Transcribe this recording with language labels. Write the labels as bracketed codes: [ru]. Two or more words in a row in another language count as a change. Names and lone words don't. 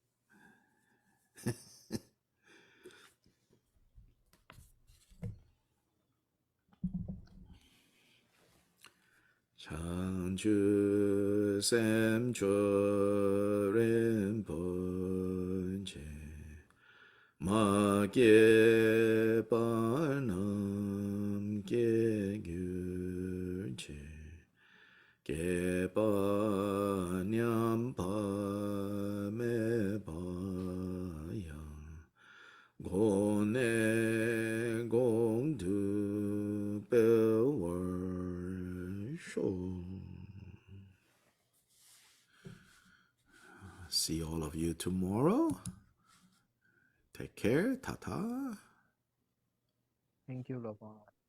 [bo] བྱང་ཆུབ་སེམས་མཆོག་རིན་པོ་ཆེ་མ་སྐྱེས པ་རྣམས་སྐྱེས་གྱུར་ཅིག་སྐྱེས་པ་ཉམས་པ་མེད་པ་ཡང་གོང་ནས་གོང་དུ་འཕེལ་བར་ཤོག. [en] See all of you tomorrow. Take care. Ta-ta. Thank you, Lama.